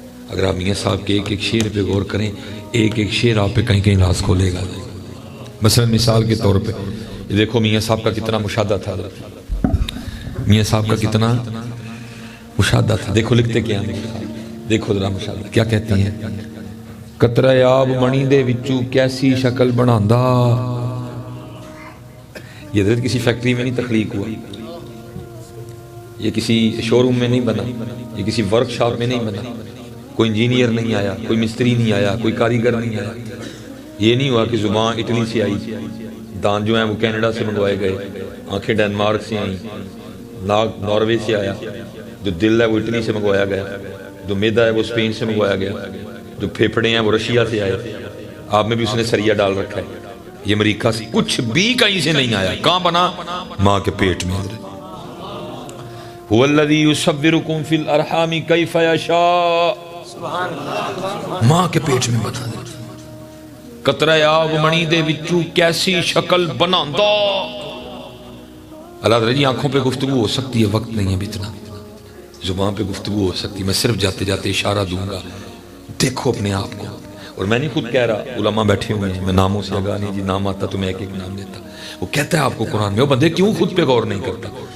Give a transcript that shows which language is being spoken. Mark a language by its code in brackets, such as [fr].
[ur] اگر آپ میاں صاحب کے ایک ایک شعر پہ غور کریں، ایک ایک شعر آپ پہ کہیں کہیں راز کھولے گا. مثلا مثال کے طور پہ یہ دیکھو میاں صاحب کا کتنا مشاہدہ تھا، میاں صاحب کا کتنا مشاہدہ تھا. دیکھو لکھتے کیا ہیں، دیکھو ذرا مشاہدہ کیا کہتے ہیں. [pa] قطرہ آب منی دے وچوں کیسی شکل بناندا. [ur] یہ حضرت کسی فیکٹری میں نہیں تخلیق ہوا، یہ کسی شو روم میں نہیں بنا، یہ کسی ورک شاپ میں نہیں بنا، کوئی انجینئر نہیں آیا، کوئی مستری نہیں آیا، کوئی کاریگر نہیں آیا. یہ نہیں ہوا کہ زبان اٹلی سے آئی، دان جو ہیں وہ کینیڈا سے منگوائے گئے، آنکھیں ڈینمارک سے آئیں، ناک ناروے سے آیا، جو دل ہے وہ اٹلی سے منگوایا گیا، جو میدا ہے وہ اسپین سے منگوایا گیا، جو پھیپھڑے ہیں وہ رشیا سے آئے. آپ میں بھی اس نے سریا ڈال رکھا ہے. یہ امریکہ سے کچھ بھی کہیں سے نہیں آیا. کہاں بنا؟ ماں کے پیٹ میں. [ar] هو الذی یصورکم فی الارحام کیف یشاء، [ur] ماں کے پیٹ میں بنا دے. [pa] قطرہ آب منی دے وچوں کیسی شکل بناندا. [ur] اللہ تعالیٰ جی آنکھوں پہ گفتگو ہو سکتی ہے، وقت نہیں ہے اتنا. زبان پہ گفتگو ہو سکتی ہے، میں صرف جاتے جاتے اشارہ دوں گا، دیکھو اپنے آپ کو. اور میں نہیں خود کہہ رہا، علماء بیٹھے ہوئے ہیں، میں ناموں سے آگاہ نہیں، جی نام آتا تو میں ایک ایک نام لیتا. وہ کہتا ہے آپ کو قرآن میں، وہ بندے کیوں خود پہ غور نہیں کرتا.